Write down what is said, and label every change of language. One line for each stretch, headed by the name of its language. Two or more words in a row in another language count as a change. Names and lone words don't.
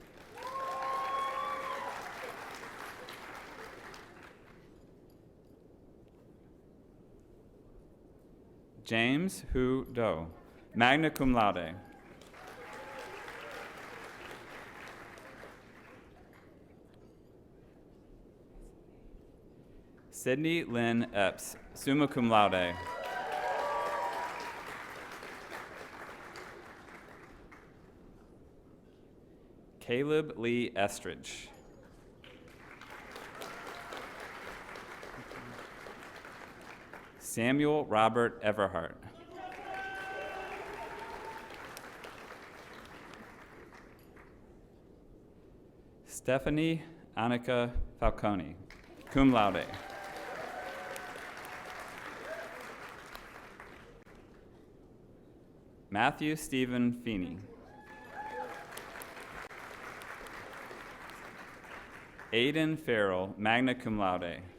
English: James Hu Do,
Latin: magna cum laude.
English: Sydney Lynn Epps,
Latin: summa cum laude.
English: Caleb Lee Estridge. Samuel Robert Everhart. Stephanie Annika Falcone,
Latin: cum laude.
English: Matthew Stephen Feeney. Aiden Farrell,
Latin: magna cum laude.